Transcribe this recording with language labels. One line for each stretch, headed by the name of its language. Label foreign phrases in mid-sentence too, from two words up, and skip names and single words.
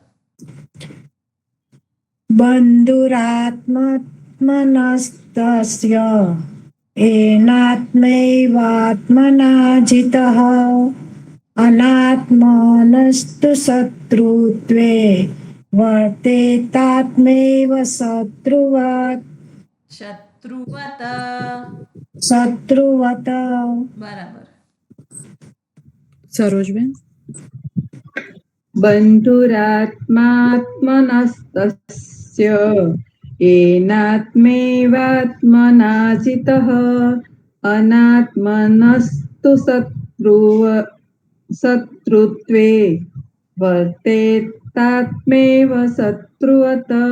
Sanskrit: बन्धुरात्मनस्तस्य येनात्मैवात्मना जितः अनात्मनस्तु शत्रुत्वे शत्रुत्वे वर्तेतात्मैव शत्रुवत् શત્રુવત. शत्रुवत
Gujarati: બરાબર. સરોજબેન.
Sanskrit: બંધુરાત્માત્મનસ્તસ્ય એનાત્મૈવાત્મનાજીતઃ અનાત્મનસ્તુ શત્રુત્વે વર્તેતાત્મૈવ શત્રુવત.